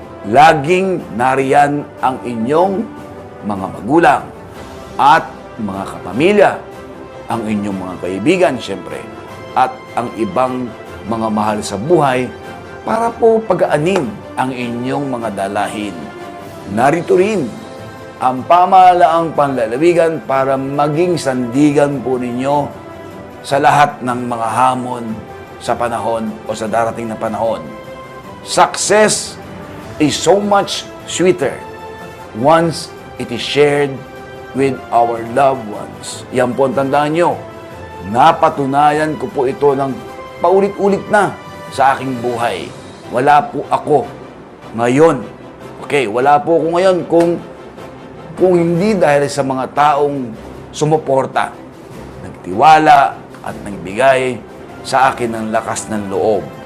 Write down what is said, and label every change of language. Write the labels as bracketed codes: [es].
[tl] Laging nariyan ang inyong mga magulang at mga kapamilya, ang inyong mga kaibigan, siyempre, at ang ibang mga mahal sa buhay para po pagaanin ang inyong mga dalahin. Narito rin ang pamahalaang panlalawigan para maging sandigan po ninyo sa lahat ng mga hamon sa panahon o sa darating na panahon. [en] Success is so much sweeter once it is shared with our loved ones. [tl] Yan po ang tandaan nyo. Napatunayan ko po ito ng paulit-ulit na sa aking buhay. wala po ako ngayon. Okay, wala po ako ngayon kung hindi dahil sa mga taong sumuporta, nagtiwala at nagbigay sa akin ng lakas ng loob.